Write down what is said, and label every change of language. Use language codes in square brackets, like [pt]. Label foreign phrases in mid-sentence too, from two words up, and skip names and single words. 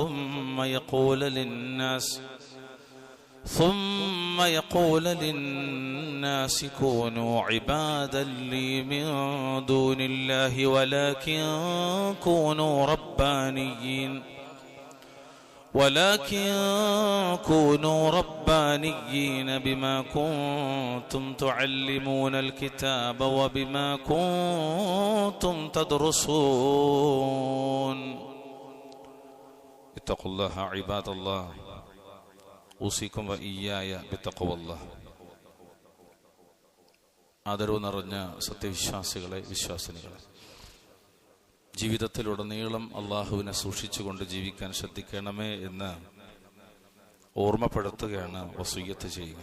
[ar] ثم يقول للناس كونوا عبادا لي من دون الله ولكن كونوا ربانيين بما كنتم تعلمون الكتاب وبما كنتم تدرسون اتقوا الله عباد الله أوصيكم وإياي بتقوى الله. [ml] ആദരവ് നിറഞ്ഞ സത്യവിശ്വാസികളെ, വിശ്വാസിനികളെ, ജീവിതത്തിലുടനീളം അള്ളാഹുവിനെ സൂക്ഷിച്ചുകൊണ്ട് ജീവിക്കാൻ ശ്രദ്ധിക്കണമേ എന്ന് ഓർമ്മപ്പെടുത്തുകയാണ്, വസിയ്യത്ത് ചെയ്യുക.